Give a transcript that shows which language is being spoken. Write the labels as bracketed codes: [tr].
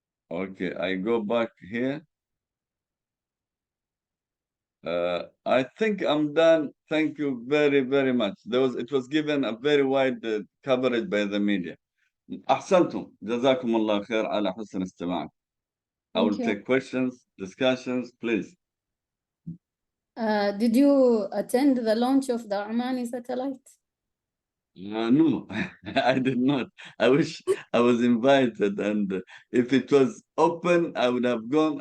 [en] Okay, I go back here. I think I'm done. Thank you very, very much. It was given a very wide coverage by the media. [ar] أحسنتم. جزاكم الله خير على حسن استماعكم. [en] I will Thank you. take questions, discussions, please. Did you attend the launch of the Omani satellite? No, I did not. I wish I was invited, and if it was open, I would have gone.